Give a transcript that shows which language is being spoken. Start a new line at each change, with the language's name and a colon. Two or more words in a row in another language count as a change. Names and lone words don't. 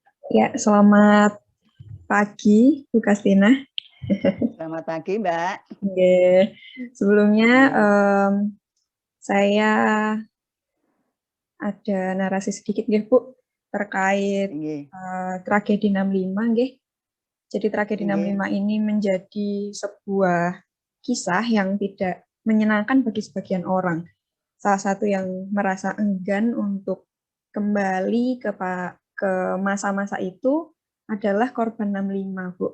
Indonesian: Ya, selamat pagi, Bu Kastina. Selamat pagi, Mbak. Oke. Sebelumnya saya ada narasi sedikit, nggih, Bu, terkait Nggih. tragedi 65, nggih. Jadi tragedi 65 ini menjadi sebuah kisah yang tidak menyenangkan bagi sebagian orang. Salah satu yang merasa enggan untuk kembali ke masa-masa itu adalah korban 65, Bu.